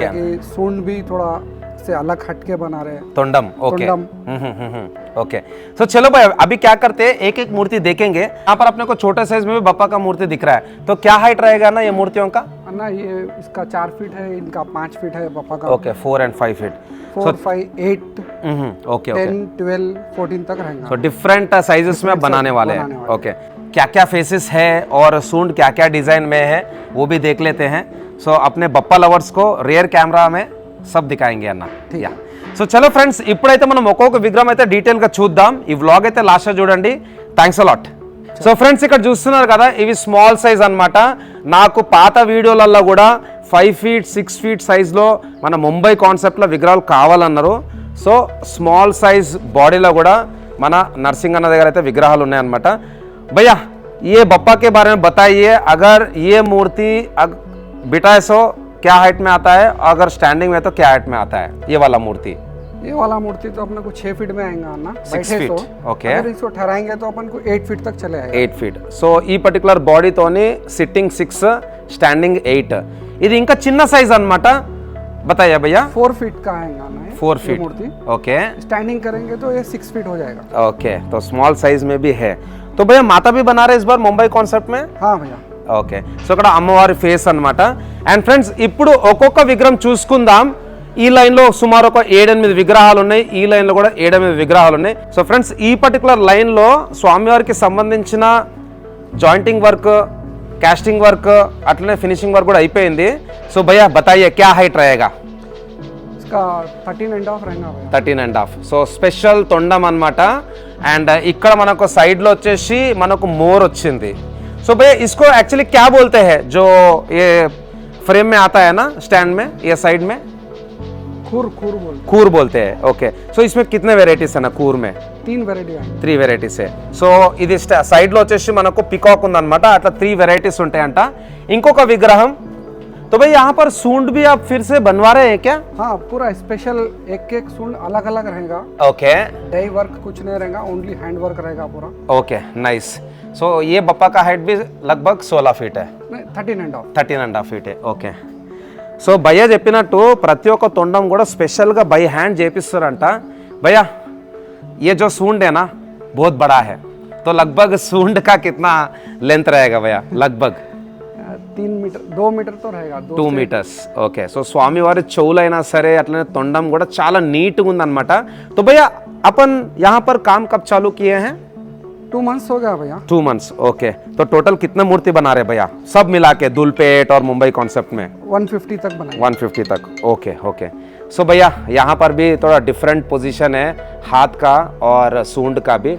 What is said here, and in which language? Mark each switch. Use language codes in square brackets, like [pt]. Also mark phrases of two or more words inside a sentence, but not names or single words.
[hi] जैसे कि सूंड भी थोड़ा से अलग हट के बना रहे. [te] तोंडम. ओके तोंडम. [hi] ओके. तो चलो भाई, अभी क्या करते हैं, एक एक मूर्ति देखेंगे. यहाँ पर अपने को छोटे साइज में भी बप्पा का मूर्ति दिख रहा है. तो क्या हाइट रहेगा ना ये मूर्तियों का? अन्ना ये इसका 4 फीट है, इनका 5 फीट है बप्पा का. [en] ओके, 4 and 5 feet. [hi] 4, 5, 8, ओके 10, ओके. 12, 14 तक रहेगा. तो [en] different sizes [hi] में बनाने वाले हैं. बनाने वाले. ओके, क्या क्या फेसेस है और सूंड क्या क्या डिजाइन में है वो भी देख लेते हैं. सो अपने बप्पा लवर्स को [en] rear camera [hi] में सब दिखाएंगे అన్న. [te] యా. సో చలో ఫ్రెండ్స్, ఇప్పుడైతే మనం ఒక్కొక్క విగ్రహం అయితే డీటెయిల్గా చూద్దాం. ఈ వ్లాగ్ అయితే లాస్ట్ చూడండి. [en] thanks a lot. [te] సో ఫ్రెండ్స్, ఇక్కడ చూస్తున్నారు కదా, ఇవి [en] small size [te] అన్నమాట. నాకు పాత వీడియోలలో కూడా [en] 5 feet 6 feet [te] సైజ్లో మన ముంబై కాన్సెప్ట్లో విగ్రహాలు కావాలన్నారు. సో [en] small size body [te] కూడా మన నర్సింగ్ అన్న దగ్గర అయితే విగ్రహాలు ఉన్నాయన్నమాట. [hi] भैया ये बप्पा के बारे में बताइए, अगर ये मूर्ति बिठाए सो क्या हाइट में आता है, अगर स्टैंडिंग में तो क्या हाइट में आता है ये वाला मूर्ति? ये वाला मूर्ति तो अपने को 6 फीट में आएगा ना, [en] 6 feet. ओके. [hi] अगर इसको ठहराएंगे तो अपन को 8 फीट तक चले आएगा. [en] 8 feet. [te] సో ఈ [en] particular body [te] తోని సిట్టింగ్ 6, స్టాండింగ్ 8. ఇది ఇంకా చిన్న సైజ్ అన్నమాట. [hi] बताइए भैया. 4 फीट का आएगा ना [en] 4 feet. [hi] मूर्ति. ओके स्टैंडिंग करेंगे तो ये 6 फीट हो जाएगा. ओके. तो [en] small size [hi] में भी है. तो भैया माता भी बना रहे इस बार मुंबई కాన్సెప్ట్ में? हाँ भैया. [te] ఓకే. సో ఇక్కడ అమ్మవారి ఫేస్ అన్నమాట. అండ్ ఫ్రెండ్స్, ఇప్పుడు ఒక్కొక్క విగ్రహం చూసుకుందాం. ఈ లైన్లో సుమారు ఒక 7-8 విగ్రహాలు ఉన్నాయి. ఈ లైన్లో కూడా 7-8 విగ్రహాలు ఉన్నాయి. సో ఫ్రెండ్స్, ఈ [en] particular line [te] స్వామివారికి సంబంధించిన [en] jointing work, casting work, [te] అట్లనే [en] finishing work [te] కూడా అయిపోయింది. [hi] सो भैया बताइए क्या हाइट रहेगा? इसका 13.5 रहेगा भैया. 13.5. [te] సో స్పెషల్ తొండం అన్నమాట. అండ్ ఇక్కడ మనకు సైడ్లో వచ్చేసి మనకు మోర్ వచ్చింది. [hi] సో भैया इसको एक्चुअली क्या बोलते हैं जो ये फ्रेम में आता है ना, स्टैंड में, ये साइड में? खूर बोलते. కూర్ बोलते हैं. ओके. సో इसमें कितने वेराइटीज है ना కూర్ में? 3 वेराइटी है. [te] 3 వెరైటీస్. సో ఇది సైడ్లో వచ్చేసి మనకు పికాక్ ఉందన్నమాట. అట్లా 3 వెరైటీస్ ఉంటాయంట. ఇంకొక విగ్రహం. [hi] तो भाई यहाँ पर सूंड भी आप फिर से बनवा रहे हैं क्या? हाँ, पूरा स्पेशल एक सूंड अलग अलग रहेगा. ओके [en] die work [hi] कुछ नहीं रहेगा, [en] only hand work [hi] रहेगा पूरा. [en] okay nice. [hi] సో ये बप्पा का हाइट भी लगभग 16 feet है. 13.5. 13.5 feet है. [te] ఓకే. సో భయ్య చెప్పినట్టు ప్రతి ఒక్క తొండం కూడా స్పెషల్గా [en] by hand [te] చేపిస్తారంట. [hi] భయ్య ये जो सूंड है ना बहुत बड़ा है, तो लगभग सूंड का कितना लेंथ रहेगा भैया? लगभग 3 मीटर 2 मीटर तो रहेगा [te] 2 మీటర్స్. ఓకే. సో స్వామివారి చెవులైనా సరే అట్లనే తొండం కూడా చాలా నీట్గా ఉందన్నమాట. [hi] तो भैया अपन यहाँ पर काम कब चालू किए हैं? 2 मंथ्स हो गया भैया. 2 मंथ्स. ओके. तो टोटल कितना मूर्ति बना रहे भैया सब मिला के दूलपेट और मुंबई कॉन्सेप्ट में? 150 तक बनाए. 150 तक. ओके ओके. सो भैया यहाँ पर भी थोड़ा [en] different position [hi] है हाथ का और सूंड का भी.